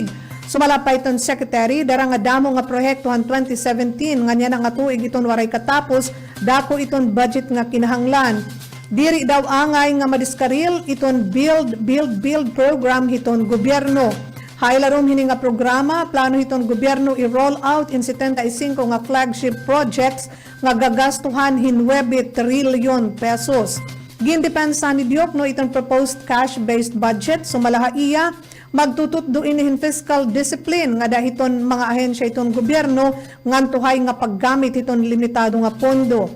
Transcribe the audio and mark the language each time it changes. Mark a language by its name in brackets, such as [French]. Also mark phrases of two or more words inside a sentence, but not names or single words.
[Waray] Sumala pa iton Secretary dara nga damo nga proyekto han 2017 nga niya nga tuig iton waray katapos dako iton budget nga kinahanglan. Diri daw angay nga madiskaril iton [English] build program [Waray] hiton gobyerno. Haylarom hini nga programa, plano hiton gobyerno i-roll out in 75 nga [English] flagship projects [Waray] nga gagastuhan hin 9 trilyon pesos. Gindepensa ni Diokno iton [English] proposed cash-based budget, [Waray] sumalaha iya, magtututdo inihin [English] fiscal discipline [Waray] nga dahiton mga ahensya iton gobyerno ngantuhay nga paggamit iton limitado nga pondo.